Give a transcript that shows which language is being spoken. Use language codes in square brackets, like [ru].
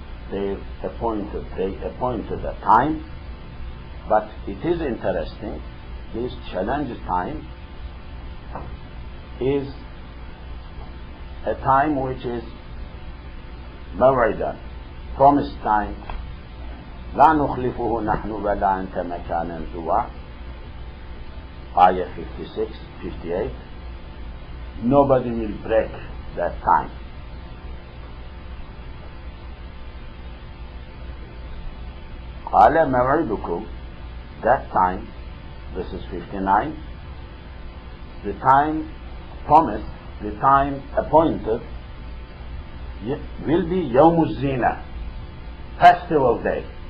[en] They appointed a time, but it is interesting, this challenge time is a time which is موعدا, promised time. [ar] لا نخلفه نحن ولا أنت مكانا سوى. [en] Ayah 56, 58. Nobody will break that time. [ar] قال موعدكم, [en] that time, this is 59, the time promised, the time appointed will be [ar] يوم الزينة, [en] festival day.